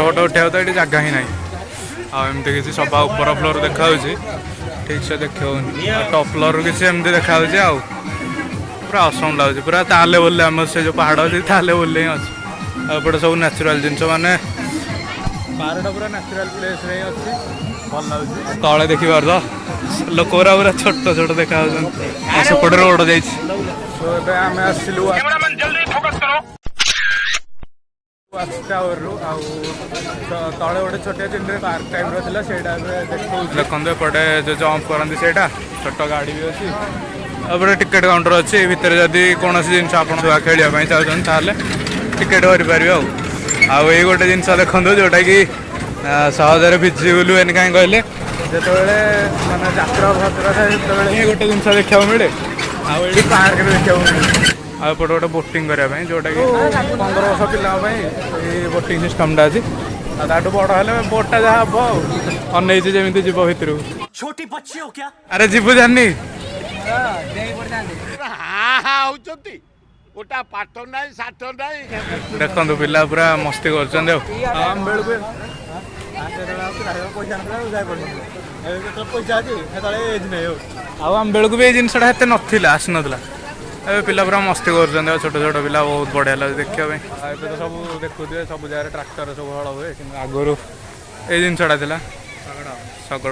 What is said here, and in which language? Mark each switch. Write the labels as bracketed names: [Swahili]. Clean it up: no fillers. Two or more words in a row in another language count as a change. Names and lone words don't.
[Odia] ଫଟୋ ଉଠେଇବାକୁ ତ ଏଠି ଜାଗା ହିଁ ନାହିଁ ଆଉ ଏମିତି କିଛି ସଭା ଉପର ଫ୍ଲୋର ଦେଖାଯାଉଛି ଠିକ୍ ସେ ଦେଖି ହେଉନି ଆଉ ଟପ୍ ଫ୍ଲୋରରୁ କିଛି ଏମିତି ଦେଖାଯାଉଛି ଆଉ ପୁରା ଅସମ ଲାଗୁଛି ପୁରା ତା ଲେଭେଲରେ ଆମର ସେ ଯେଉଁ ପାହାଡ଼ ଅଛି ତା ଲେଭେଲରେ ହିଁ ଅଛି ଆଉ ଏପଟେ ସବୁ ନ୍ୟାଚୁରାଲ୍ ଜିନିଷ ମାନେ ପାହାଡ଼ଟା ପୁରା ନ୍ୟାଚୁରାଲ୍ ପ୍ଲେସ୍ରେ ହିଁ ଅଛି ଭଲ ଲାଗୁଛି ତଳେ ଦେଖିପାରୁଛ ଲୋକଗୁରା ପୁରା ଛୋଟ ଛୋଟ ଦେଖାଯାଉଛନ୍ତି ଆଉ ସେପଟେ ରୋଡ଼ ଯାଇଛି ଏବେ ଆମେ ଆସିଲୁ [Hindi] कैमरामैन जल्दी फोकस करो [Odia] ୱାଚ୍ ଟାୱାରରୁ ଆଉ ତଳେ ଗୋଟେ ଛୋଟିଆ ଚିହ୍ନରେ ପାର୍କ ଟାଇପ୍ର ଥିଲା ସେଇଟା ଏବେ ଦେଖାଉଛି ଦେଖନ୍ତୁ ଏପଟେ ଯେଉଁ ଜମ୍ପ କରନ୍ତି ସେଇଟା ଛୋଟ ଗାଡ଼ି ବି ଅଛି ଏପଟେ ଟିକେଟ୍ କାଉଣ୍ଟର ଅଛି ଏଇ ଭିତରେ ଯଦି କୌଣସି ଜିନିଷ ଆପଣ ଛୁଆ ଖେଳିବା ପାଇଁ ଚାହୁଁଛନ୍ତି ତାହେଲେ ଟିକେଟ୍ କରିପାରିବେ ଆଉ ଏଇ ଗୋଟେ ଜିନିଷ ଦେଖନ୍ତୁ ଯେଉଁଟାକି ସହଜରେ ଭିଜିବୁଲ୍ ହୁଏନି କାହିଁ କହିଲେ ଯେତେବେଳେ ମାନେ ଯାତ୍ରା ଫାତ୍ରା ଥାଏ ସେତେବେଳେ ହିଁ ଗୋଟେ ଜିନିଷ ଦେଖିବାକୁ ମିଳେ ଆଉ ଏଇଠି ପାର୍କରେ ଦେଖିବାକୁ ମିଳେ ଆଉ ଏପଟେ ଗୋଟେ ବୋଟିଂ କରିବା ପାଇଁ ଯେଉଁଟାକି 15 ବର୍ଷ ପିଲାଙ୍କ ପାଇଁ ଏଇ ବୋଟିଂ ସିଷ୍ଟମଟା ଅଛି ଆଉ ତାଠୁ ବଡ଼ ହେଲେ ବୋଟ୍ଟା ଯାହା ହବ ଆଉ ଅନେଇଛି ଯେମିତି ଯିବ ଭିତରକୁ [Hindi] छोटी बच्ची हो क्या [Odia] ଆରେ ଯିବୁ ଜାଣିନି गोटा पाठ नहीं साठ नहीं ଦେଖନ୍ତୁ ପିଲା ପୁରା ମସ୍ତି କରୁଛନ୍ତି ଆଉ ଆମ ବେଳକୁ ଆଉ ଆମ ବେଳକୁ ବି ଏଇ ଜିନିଷଟା ଏତେ ନଥିଲା ଆସିନଥିଲା ଏବେ ପିଲା ପୁରା ମସ୍ତି କରୁଛନ୍ତି ଆଉ ଛୋଟ ଛୋଟ ପିଲା ବହୁତ ବଢ଼ିଆ ଲାଗୁଛି ଦେଖିବା ପାଇଁ ଆଉ ଏବେ ତ ସବୁ ଦେଖୁଥିବେ ସବୁ ଜାଗାରେ ଟ୍ରାକ୍ଟର ସବୁ ହଳ ହୁଏ କିନ୍ତୁ ଆଗରୁ ଏଇ ଜିନିଷଟା ଥିଲା ଶଗଡ଼